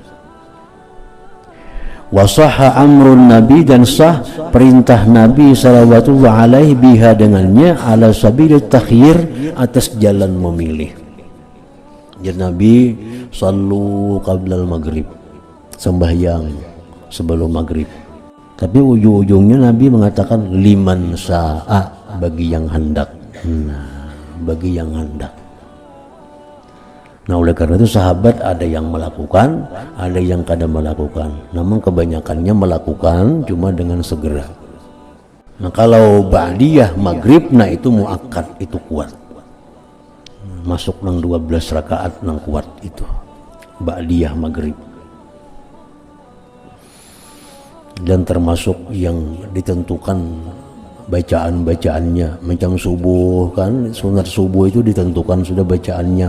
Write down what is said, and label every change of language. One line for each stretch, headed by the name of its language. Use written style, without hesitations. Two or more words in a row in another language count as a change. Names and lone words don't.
Arabic: وصح أمر النبي,
Indonesian: dan sah perintah Nabi
Arabic: صلى الله عليه بها dengannya, على سبيل التخيير,
Indonesian: atas jalan memilih. Jadi Nabi
Arabic: صلوا قبل المغرب,
Indonesian: sembahyang sebelum maghrib. Tapi ujung-ujungnya Nabi mengatakan
Arabic: لمن شاء,
Indonesian: bagi yang hendak. Nah, bagi yang hendak. Nah, oleh karena itu sahabat ada yang melakukan, ada yang kada melakukan. Namun kebanyakannya melakukan, cuma dengan segera. Nah, kalau ba'diyah maghrib, nah itu muakkad, itu kuat.
Banjar: Masuk nang 12 rakaat nang kuat itu ba'diyah maghrib.
Indonesian: Dan termasuk yang ditentukan bacaan-bacaannya, macam subuh kan, sunat subuh itu ditentukan sudah bacaannya.